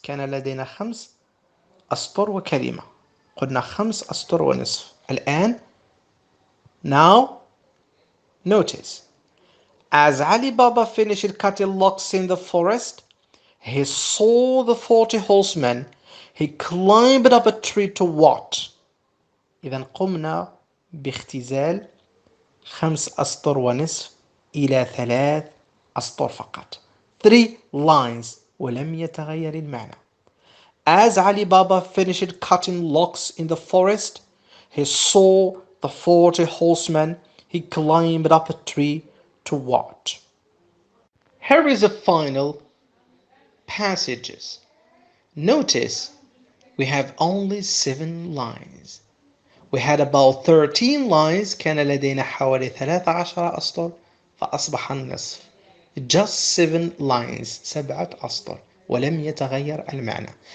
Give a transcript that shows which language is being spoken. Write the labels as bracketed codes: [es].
[ar] كان لدينا 5 أسطر وكلمة. قلنا 5 أسطر ونصف. [en] الآن now notice as Ali Baba finished cutting logs in the forest he saw the 40 horsemen. He climbed up a tree to watch. [ar] إذا قمنا باختزال 5 أسطر ونصف إلى 3 أسطر فقط. [en] 3 lines [ar] ولم يتغير المعنى. [en] As Ali Baba finished cutting logs in the forest, he saw the 40 horsemen. He climbed up a tree to watch. Here is the final passages. Notice we have only 7 lines. We had about 13 lines. [ar] كان لدينا حوالي 13 أسطر فأصبح النصف. [en] Just 7 lines [ar] 7 أسطر ولم يتغير المعنى.